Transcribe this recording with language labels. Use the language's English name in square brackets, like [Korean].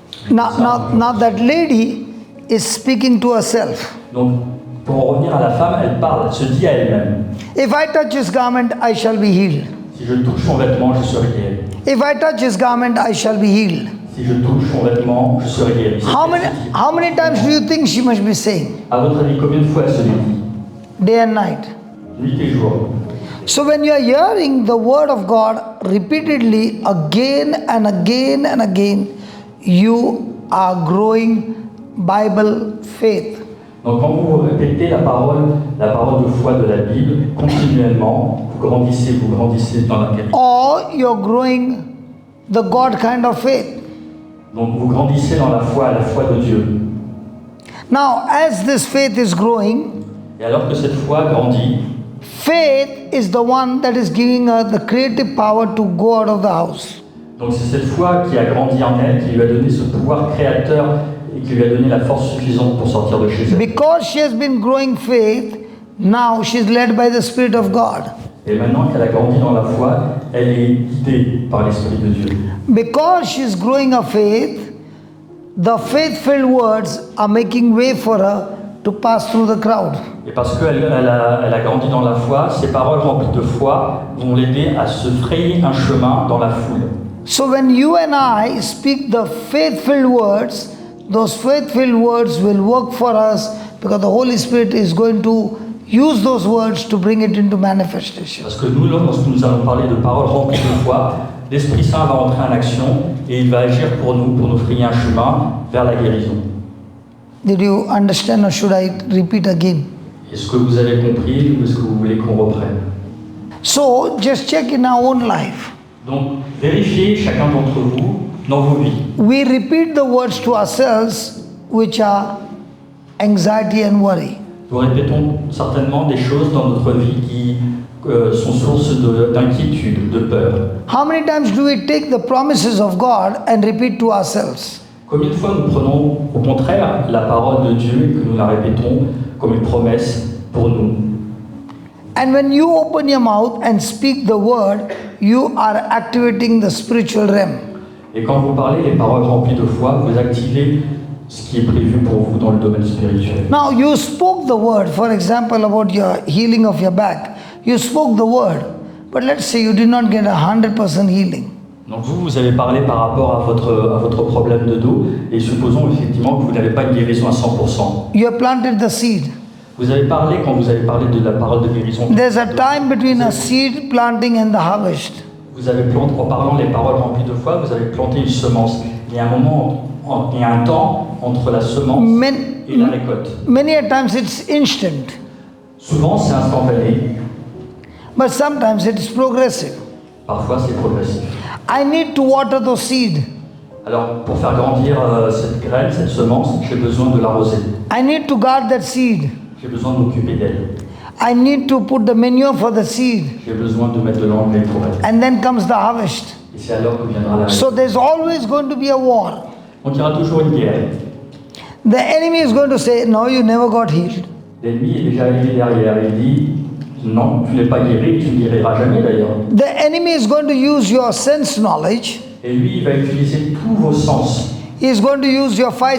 [English] Now that lady is speaking to herself. [French] Donc, pour en revenir à la femme, elle parle, elle se dit à elle-même. [English] If I touch his garment, I shall be healed. [French] Si Si je touche son vêtement, je serai guéri. [English] If I touch his garment, I shall be healed. [French] Si je touche son vêtement, je serai guéri. [English] How many times do you think she must be saying? [French] À votre avis, combien de fois elle se le dit? [English] Day and night. [French] Nuit et jour. [English] So when you are hearing the word of God repeatedly again and again and again, you are growing Bible faith. [French] Donc quand vous répétez la parole de foi de la Bible continuellement, vous grandissez dans la qualité. [English] Or you're growing the God kind of faith. [French] Donc vous grandissez dans la foi de Dieu. [English] Now, as this faith is growing, [French] Et alors que cette foi grandit, [English] faith is the one that is giving her the creative power to go out of the house. [French] donc c'est cette foi qui a grandi en elle, qui lui a donné ce pouvoir créateur et qui lui a donné la force suffisante pour sortir de chez elle. [English] Because she has been growing faith, now she is led by the Spirit of God. [French] Et maintenant qu'elle a grandi dans la foi, elle est guidée par l'Esprit de Dieu. [English] Because she is growing her faith, the faith-filled words are making way for her to pass through the crowd. [French] Et parce qu'elle a grandi dans la foi, ses paroles remplies de foi vont l'aider à se frayer un chemin dans la foule. [English] So when you and I speak the faith-filled words, those faith-filled words will work for us because the Holy Spirit is going to use those words to bring it into manifestation. [French] Parce que nous, lorsque nous allons parler de paroles remplies de foi, l'Esprit Saint va entrer en action et il va agir pour nous frayer un chemin vers la guérison. [English] Did you understand or should I repeat again? [French] Est-ce que vous avez compris ou est-ce que vous voulez qu'on reprenne? [English] So just check in our own life. [French] Donc, vérifiez chacun d'entre vous dans vos vies. [English] We repeat the words to ourselves which are anxiety and worry. [French] Nous répétons certainement des choses dans notre vie qui sont source d'inquiétude, de peur. [English] How many times do we take the promises of God and repeat to ourselves? [French] Combien de fois nous prenons au contraire la parole de Dieu et que nous la répétons comme une promesse pour nous? [English] And when you open your mouth and speak the word, you are activating the spiritual realm. [French] Et quand vous parlez les paroles remplies de foi, vous activez ce qui est prévu pour vous dans le domaine spirituel. [English] Now you spoke the word, for example, about your healing of your back. You spoke the word, but let's say you did not get 100% healing. [French] Donc vous avez parlé par rapport à votre problème de dos, et supposons effectivement que vous n'avez pas une guérison à 100%. [English] You have planted the seed. [French] Vous avez parlé, quand vous avez parlé de la parole de guérison, [English] There's a time between a seed planting and the harvest. [French] vous avez planté, en parlant les paroles remplies de foi, vous avez planté une semence. Il y a un moment, il y a un temps entre la semence et la récolte. [English] Many a times it's instant, [French] Souvent c'est instantané, [English] but sometimes it's progressive. [French] parfois c'est progressif. [English] I need to water those seed. [French] Alors pour faire grandir cette graine, cette semence, j'ai besoin de l'arroser. [English] I need to guard that seed. [French] J'ai besoin de m'occuper d'elle. [English] I need to put the manure for the seed. [French] J'ai besoin de mettre de l'engrais pour elle. [English] And then comes the harvest. [French] Et c'est alors que viendra la [English] So [French] récolte. [English] there's always going to be a war. [French] Donc il y aura toujours une guerre. [English] The enemy is going to say, no, you never got healed. [French] L'ennemi est déjà arrivé derrière. Il dit, non, tu n'es pas guéri, tu ne guériras jamais d'ailleurs. [English] The enemy is going to use your sense knowledge. [French] Et lui, il va utiliser tous vos sens. [English] He is going to use your five